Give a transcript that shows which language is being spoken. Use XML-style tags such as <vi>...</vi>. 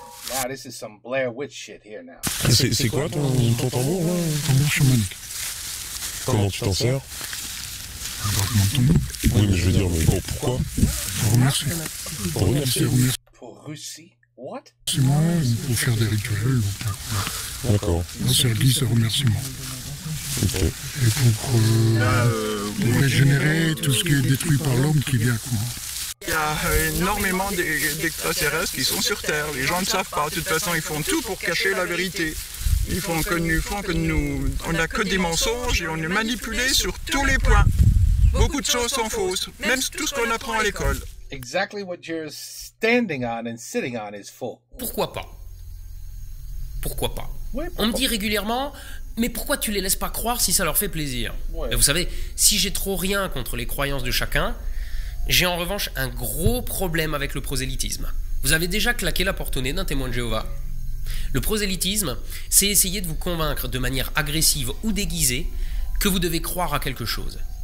<en>Now this is some Blair Witch shit here now.</en> <fr>C'est quoi ton tambour là? Tambour chamanique. Comment tu t'en sers? Oui, mais je veux dire, pourquoi? Pour remercier. Pour Russie?</fr> <en>What?</en> <fr>Pour faire des rituels. D'accord. C'est l'église de remerciement. Et pour régénérer tout ce qui est détruit par l'homme qui vient, quoi. Il y a énormément d'extraterrestres qui sont sur Terre. Les gens ne savent pas. De toute façon, ils font tout pour cacher la vérité. Ils font que nous, on n'a que des mensonges et on est manipulé sur tous les points. Beaucoup de choses sont fausses, même tout ce qu'on apprend à l'école.</fr> <en>Exactly what you're standing on and sitting on is faux.</en> <fr>Pourquoi pas? Pourquoi pas? On me dit régulièrement, mais pourquoi tu les laisses pas croire si ça leur fait plaisir? Et vous savez, si j'ai trop rien contre les croyances de chacun, j'ai en revanche un gros problème avec le prosélytisme. Vous avez déjà claqué la porte au nez d'un témoin de Jéhovah. Le prosélytisme, c'est essayer de vous convaincre de manière agressive ou déguisée que vous devez croire à quelque chose.</fr>